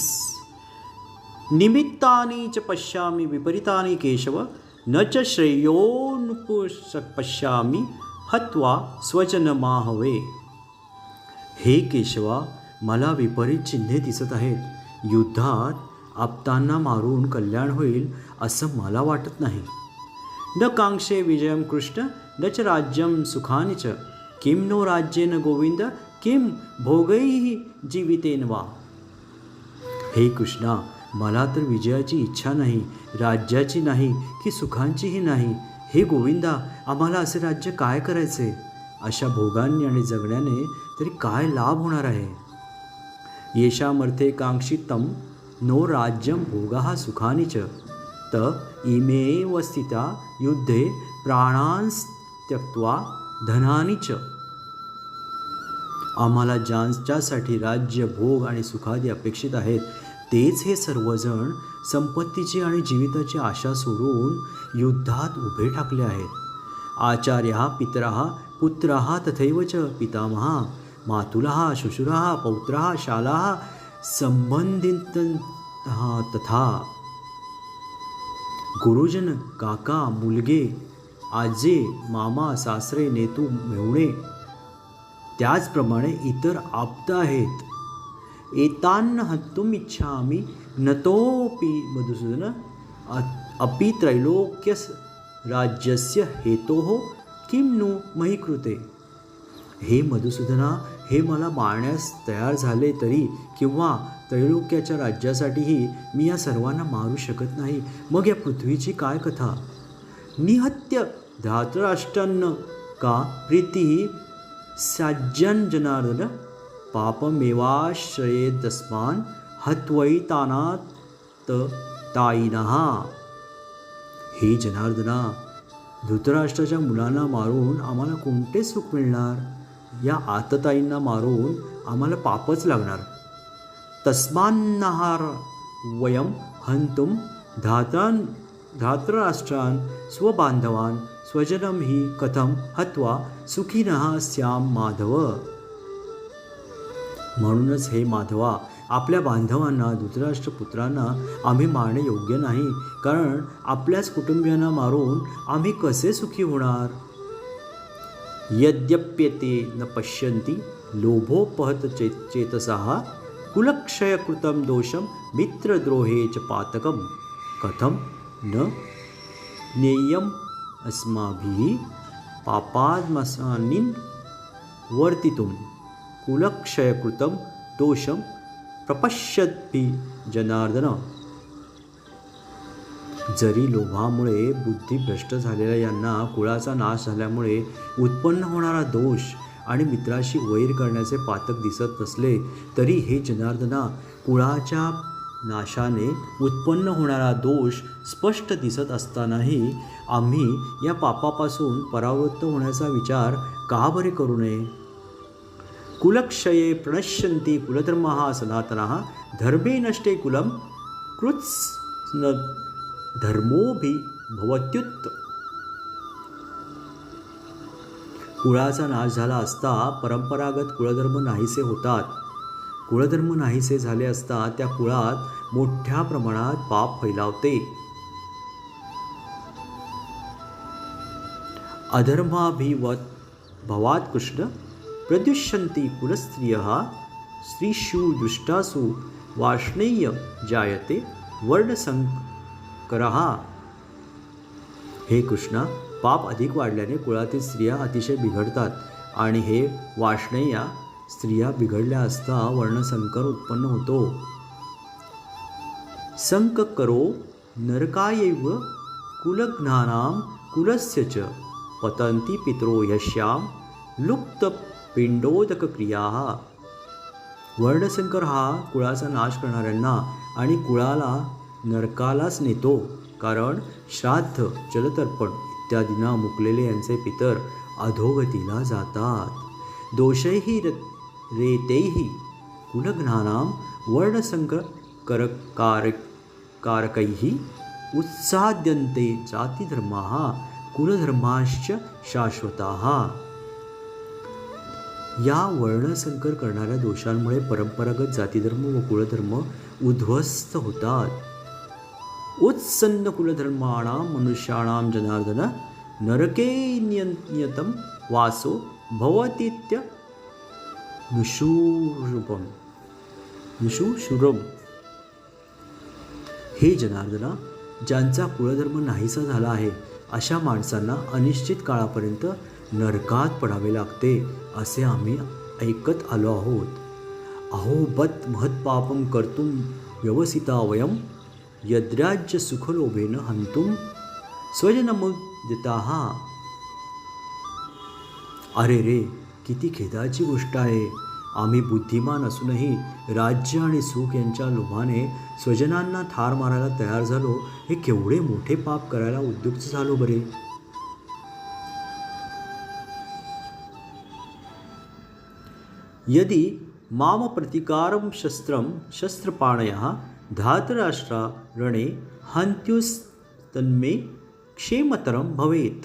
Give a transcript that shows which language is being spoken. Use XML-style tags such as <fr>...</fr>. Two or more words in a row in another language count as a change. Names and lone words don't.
<sa>निमित्तानि च पश्यामि विपरीतानि केशव न च पश्यामि हत्वा स्वजनमाहवे.</sa> <mr>हे केशवा, मला विपरीत चिन्हे दिसत आहेत. युद्धात आप्तांना मारून कल्याण होईल असं मला वाटत नाही.</mr> <sa>न कांक्षे विजयं कृष्ण न च राज्यं सुखानि च किं नो राज्येन गोविंद किं भोगैः जीवितेन वा.</sa> <mr>हे कृष्णा, मला तर विजयाची इच्छा नाही, राज्याची नाही की सुखांचीही नाही. हे गोविंदा, आम्हाला असे राज्य काय करायचे? अशा भोगांनी आणि जगण्याने तरी काय लाभ होणार आहे?</mr> <sa>येषामर्थे कांक्षितं नो राज्यं भोगाः सुखानि च त इमेव स्थिता युद्धे प्राणांस त्यक्त्वा धनानि च.</sa> <mr>आम्हाला ज्यासाठी राज्य, भोग आणि सुखादी अपेक्षित आहेत तेच हे सर्वजण संपत्तीची आणि जीविताची आशा सोडून युद्धात उभे ठाकले आहेत.</mr> <sa>आचार्यः पितरः पुत्रः तथैव च पितामहः मातुलः श्वशुरः पौत्रः शालाः संबंधितः तथा.</sa> <mr>गुरुजन, काका, मुलगे, आजे, मामा, सासरे, नेतू, मेहुणे, त्याचप्रमाणे इतर आप्त आहेत.</mr> <sa>एतान्न हन्तुम् इच्छामि नतोपि मधुसूदन अपि त्रैलोक्य राज्यस्य हेतोः किं नु मयि कृते.</sa> <mr>हे मधुसूदना, हे मला मारण्यास तयार झाले तरी किंवा त्रैलोक्याच्या राज्यासाठीही मी या सर्वांना मारू शकत नाही. मग या पृथ्वीची काय कथा?</mr> <sa>निहत्य धातराष्ट्रान्न का प्रीती साज्यन जनार्दन पापमेवाश्रयेदस्मान् हत्वैतानात् ताईनः.</sa> <mr>हे जनार्दना, धृतराष्ट्राच्या मुलांना मारून आम्हाला कोणते सुख मिळणार? या आतताईंना मारून आम्हाला पापच लागणार.</mr> <sa>तस्मान्नहार वयं हंतुं धातराष्ट्रान् स्वबांधवान् स्वजनं हि कथं हत्वा सुखिनः स्याम माधव.</sa> <mr>म्हणूनच हे माधवा, आपल्या बांधवांना, धृतराष्ट्रपुत्रांना आम्ही मारणे योग्य नाही, कारण आपल्याच कुटुंबियांना मारून आम्ही कसे सुखी होणार?</mr> <sa>यद्यप्यते न पश्यन्ति लोभोपहत चेतसः कुलक्षयकृतं दोषं मित्रद्रोहे च पातकं कथं न ज्ञेयम् अस्माभिः पापाद्मसान्निन् वर्तितुं कुलक्षयकृतं दोषं प्रपश्यद्भि जनार्दन.</sa> <mr>जरी लोभामुळे बुद्धी भ्रष्ट झालेल्या यांना कुळाचा नाश झाल्यामुळे उत्पन्न होणारा दोष आणि मित्राशी वैर करण्याचे पातक दिसत नसले तरी हे जनार्दना, कुळाच्या नाशाने उत्पन्न होणारा दोष स्पष्ट दिसत असतानाही आम्ही या पापापासून परावृत्त होण्याचा विचार का बरे करू नये?</mr> <sa>कुलक्षये प्रणश्यन्ति कुलधर्मः सनातनः धर्मे नष्टे कुलं कृत्स्न धर्मोऽपि भवत्युत.</sa> <mr>कुळाचा नाश झाला असता परंपरागत कुळधर्म नाहीसे होतात. कुळधर्म नाहीसे झाले असता त्या कुळात मोठ्या प्रमाणात पाप फैलावते.</mr> <sa>अधर्माभिवत भवात कृष्ण प्रद्युष्यन्ति कुलस्त्रियः स्त्रीषु दुष्टासु वार्ष्णेय जायते वर्णसंकरः.</sa> <mr>हे कृष्णा, पाप अधिक वाढल्याने कुळातील स्त्रिया अतिशय बिघडतात आणि हे वार्ष्णेया स्त्रिया बिघडल्या असता वर्णसंकर उत्पन्न होतो.</mr> <sa>संककरो नरकायैव कुलघ्नानां कुलस्य च पतन्ति पितरो यस्यां लुप्तपिंडोदकक्रियाः.</sa> <mr>वर्णसंकर हा कुळाचा नाश करणाऱ्यांना आणि कुळाला नरकालाच नेतो, कारण श्राद्ध, जलतर्पण इत्यादींना मुकलेले यांचे पितर अधोगतीला जातात.</mr> <sa>दोषैहि रेतैहि कुलघ्नानां वर्णसंकरकारकैः उत्साद्यन्ते जातिधर्माः कुलधर्माश्च शाश्वताः.</sa> <mr>या वर्णसंकर करणाऱ्या दोषांमुळे परंपरागत जातिधर्म व कुलधर्म उद्ध्वस्त होतात.</mr> <sa>उत्सन्न कुलधर्माणां मनुष्याणां जनार्दन नरके नियतं वासो भवतीत्य निशुशुरम.</sa> <mr>हे जनार्दना, ज्यांचा कुलधर्म नाहीसा झाला आहे अशा माणसांना अनिश्चित काळापर्यंत नरकात पडावे लागते असे आम्ही ऐकत आलो आहोत.</mr> <sa>अहो बत महत्पापं कर्तुं व्यवसिता वयं यद्राज्य सुखलोभेन हंतुं स्वजनमुदिताः.</sa> <mr>अरे रे, किती खेदाची गोष्ट आहे. आम्ही बुद्धिमान असूनही राज्य आणि सुख यांच्या लोभाने स्वजनांना ठार मारायला तयार झालो. हे केवढे मोठे पाप करायला उद्युक्त झालो बरे.</mr> <sa>यदि माम प्रतिकारं शस्त्रपाणयः धातराष्ट्रा रणे हंत्युस्तन्मे क्षेमतरं भवेत्.</sa>